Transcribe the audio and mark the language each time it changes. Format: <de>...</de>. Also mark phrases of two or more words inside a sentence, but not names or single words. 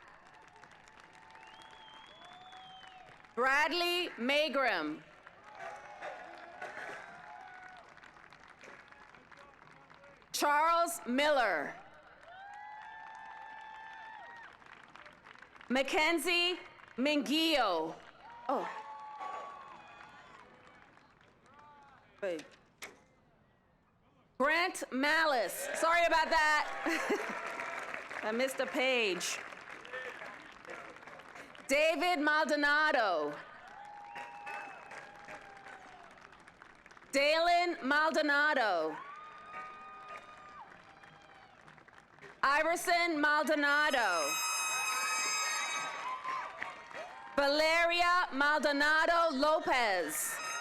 <en>Bradley Magrum. Charles Miller. Mackenzie Mingio. Oh. Wait. Grant Malice. Sorry about that. I missed a page. David Maldonado. Dalen Maldonado. Iverson Maldonado. Valeria Maldonado Lopez.</en>